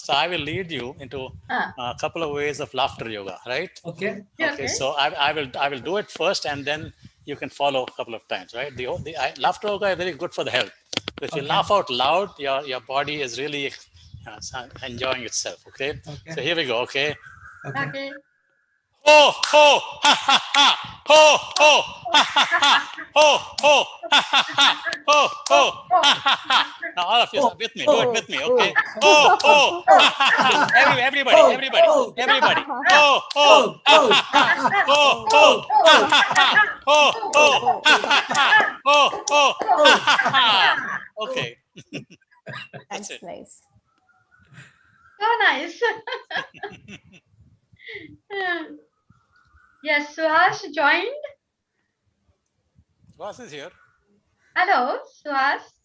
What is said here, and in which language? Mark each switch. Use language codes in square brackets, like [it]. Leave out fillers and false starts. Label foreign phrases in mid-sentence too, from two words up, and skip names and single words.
[en] So I will lead you into a couple of ways of laughter yoga, right? Okay. Okay. So I will do it first, and then you can follow a couple of times, right? Laughter yoga is very good for the health. If you laugh out loud, your body is really enjoying itself. Okay? So here we go. Okay. Okay. Ho ho ha ha ha ho ho ha ha ha ho ho ha ha ha ho ho ha ha ha. Now all of you are with me. Do it with me. Okay. Ho ho ha ha ha. Everybody. Ho ho ha ha ha. Ho ho ha ha ha. Ho ho ha ha ha. Ho ho ha ha ha. Okay. That's nice. So nice. Yes, Suhas joined. Suhas is here. Hello, Suhas.